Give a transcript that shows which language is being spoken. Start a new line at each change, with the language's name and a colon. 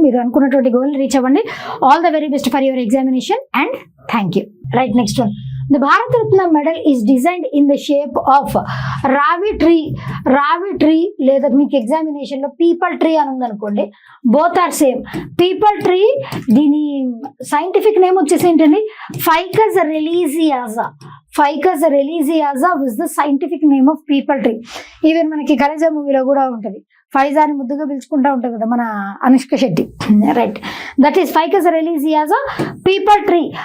Telugu: మీరు అనుకున్నటువంటి goal reach అవ్వండి.
English: All the very best for your examination and thank you. Right, next one. The Bharat Ratna medal is designed in the shape of Ravi tree
Telugu: లేదా మీకు examination లో people tree అని ఉందనుకోండి,
English: Both are same.
Telugu: People tree దీని scientific name వచ్చేసి ఏంటండి, Ficus రెలీజియాజా.
English: Ficus religiosa was the scientific name of peepal tree.
Telugu: Even మనకి కలేజా మూవీలో కూడా ఉంటుంది, ఫైజాని ముద్దుగా పిలుచుకుంటూ ఉంటుంది కదా మన Anushka Shetty.
English: Right, that is ficus religiosa peepal tree.